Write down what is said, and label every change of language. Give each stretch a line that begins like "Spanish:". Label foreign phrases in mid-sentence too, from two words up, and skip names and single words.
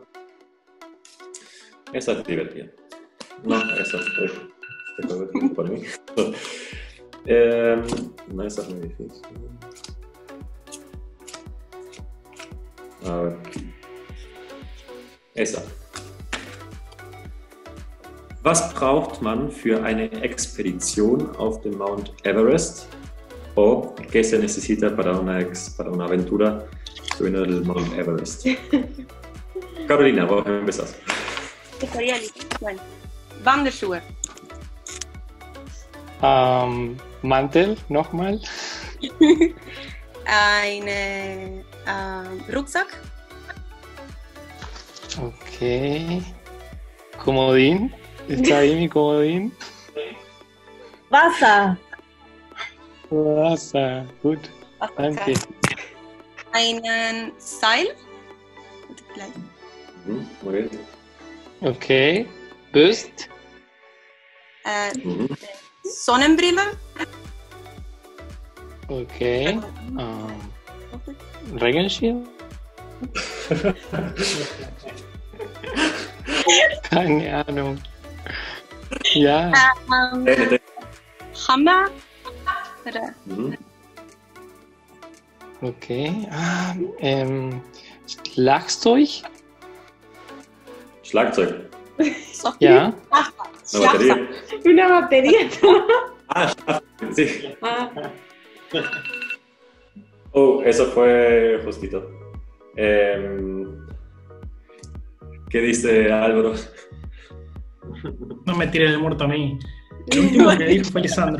Spanish: Esa es divertida. No, esa es para mí. No, esa es muy difícil. A ver. Esa.
German: Was braucht man für eine Expedition auf den Mount Everest?
Spanish: ¿O qué se necesita para una aventura subiendo el Mount Everest? Carolina, vos empezás. Estaría listo. Bueno.
German: Wanderschuhe. Mantel, nochmal. Eine Rucksack.
Spanish: Okay. Comodín. ¿Está ahí mi comodín?
German: Wasser. Wasser. Gut. Danke. Einen Seil.
Spanish: Muy bien.
German: Okay. Bist. Sonnenbrille. Okay. Regenschirm? Keine Ahnung. Ja. Hammer. Oder Okay. Schlagzeug? Schlagzeug. Ja.
Spanish: Una batería. Una batería. Schlagzeug, sí. Eso fue justito. ¿Qué dice Álvaro? No me tiren el muerto a mí. El último que dijo fue Lisandro.